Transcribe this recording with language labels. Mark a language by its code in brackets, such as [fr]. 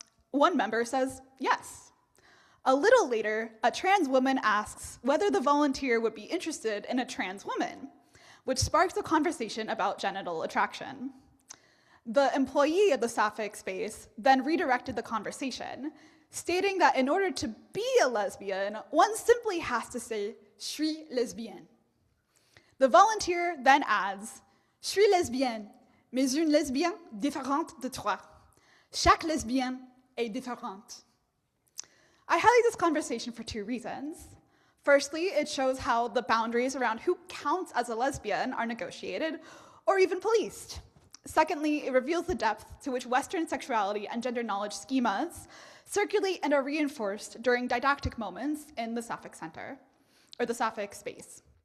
[en] One member says, yes. A little later, a trans woman asks whether the volunteer would be interested in a trans woman, which sparks a conversation about genital attraction. The employee of the Sapphic space then redirected the conversation, stating that in order to be a lesbian, one simply has to say, [fr] je suis lesbienne. [en] The volunteer then adds, [fr] je suis lesbienne, mais une lesbienne différente de toi. Chaque lesbienne est différente. [en] I highlight this conversation for two reasons. Firstly, it shows how the boundaries around who counts as a lesbian are negotiated or even policed. Secondly, it reveals the depth to which Western sexuality and gender knowledge schemas circulate and are reinforced during didactic moments in the Sapphic Center, or the Sapphic space.